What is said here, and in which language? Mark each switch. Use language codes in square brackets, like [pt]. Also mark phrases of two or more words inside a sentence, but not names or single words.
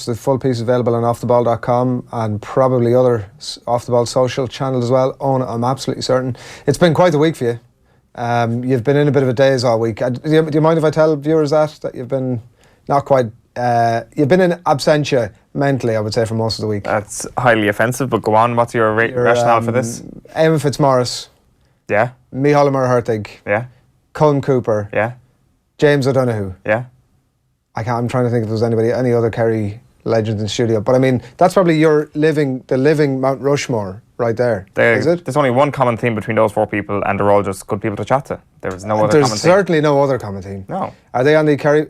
[en] The full piece is available on offtheball.com and probably other Off the Ball social channels as well. Eoin, I'm absolutely certain. It's been quite a week for you. You've been in a bit of a daze all week. Do you mind if I tell viewers that you've been not quite... you've been in absentia mentally, I would say, for most of the week. That's highly offensive, but go on. What's your rationale for this? Eamon Fitzmaurice. Yeah. Micheál Murhertig. Yeah. Colm Cooper. Yeah. James O'Donoghue. Yeah. I'm trying to think if there's any other Kerry legends in the studio. But I mean, that's probably the living Mount Rushmore right there. Is it? There's only one common theme between those four people, and they're all just good people to chat to. There's no other common theme. There's certainly no other common theme. No. Are they on the Kerry?